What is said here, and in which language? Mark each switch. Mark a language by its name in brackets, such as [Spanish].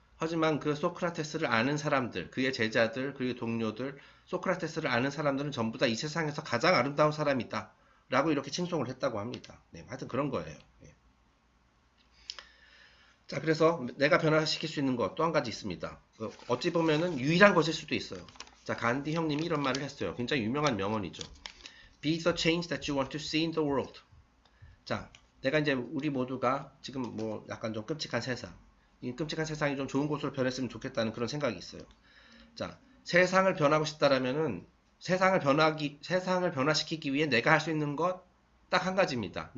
[Korean] 하지만 그 소크라테스를 아는 사람들, 그의 제자들, 그의 동료들, 소크라테스를 아는 사람들은 전부 다 이 세상에서 가장 아름다운 사람이다. 라고 이렇게 칭송을 했다고 합니다. 네, 하여튼 그런 거예요. 네. 자, 그래서 내가 변화시킬 수 있는 것 또 한 가지 있습니다. 어찌 보면은 유일한 것일 수도 있어요. 자, 간디 형님이 이런 말을 했어요. 굉장히 유명한 명언이죠. [English] Be the change that you want to see in the world. [Korean] 자, 내가 이제 우리 모두가 지금 뭐 약간 좀 끔찍한 세상, 이 끔찍한 세상이 좀 좋은 곳으로 변했으면 좋겠다는 그런 생각이 있어요. 자, 세상을 변하고 싶다라면은 세상을 변화시키기 위해 내가 할 수 있는 것 딱 한 가지입니다.